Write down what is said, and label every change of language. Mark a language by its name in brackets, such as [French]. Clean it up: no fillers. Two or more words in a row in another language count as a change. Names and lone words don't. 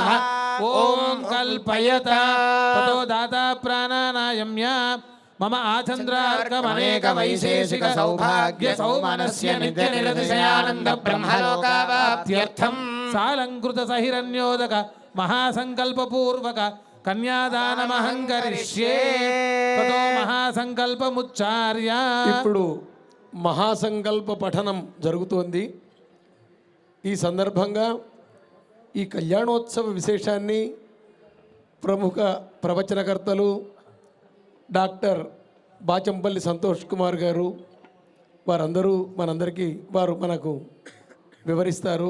[Sanskrit] ओम कल्पयत ततो दाता प्राणानायम्य मम आचन्द्रार्कमनेक वैशेषिक सौभाग्य सौमनस्य नित्य निरतिशयानन्द ब्रह्मलोकावाप्त्यर्थं सालंकृत सहिरण्योदक महासंकल्प पूर्वक कन्यादानमहं करिष्ये ततो महासंकल्पमुच्चार्य [Telugu] ఇప్పుడు మహాసంకల్ప పఠనం జరుగుతోంది. ఈ సందర్భంగా ఈ కళ్యాణోత్సవ విశేషాన్ని ప్రముఖ ప్రవచనకర్తలు డాక్టర్ బాచంపల్లి సంతోష్ కుమార్ గారు వారందరూ వారు మనకు వివరిస్తారు.